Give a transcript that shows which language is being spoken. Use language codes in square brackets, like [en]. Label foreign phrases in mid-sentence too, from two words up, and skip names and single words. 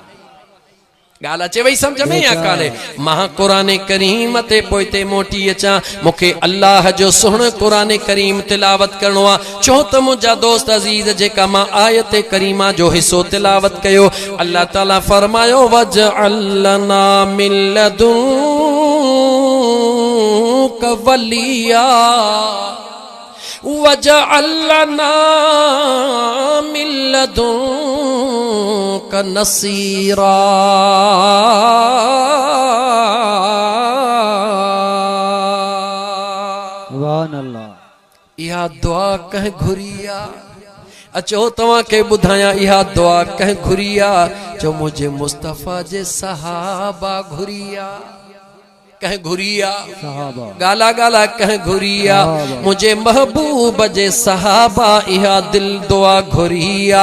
[sd] ॻाल्हि अचे वई सम्झ में या कान्हे? मां क़ुरान करीम ते पोइते मोटी अचां, मूंखे अल्लाह जो सुहिणो क़ुरान करीम तिलावत करणो आहे। छो त मुंहिंजा दोस्त अज़ीज़, जेका मां आयत करीमा जो हिसो तिलावत कयो, अल्लाह ताला फरमायो [ar] واجعل لنا من لدنك وليا واجعل لنا من لدنك نصيرا. سبحان الله. [sd] इहा दुआ कंहिं घुरी आहे? अचो तव्हांखे ॿुधायां, इहा दुआ कंहिं घुरी आहे? जो मुंहिंजे मुस्तफ़ा जे सहाबा घुरी आहे। कंहिं घुरी आहे? गाला गाला कंहिं घुरी आहे? मुंहिंजे महबूब जे सहाबा इहा दिल दुआ घुरी आहे।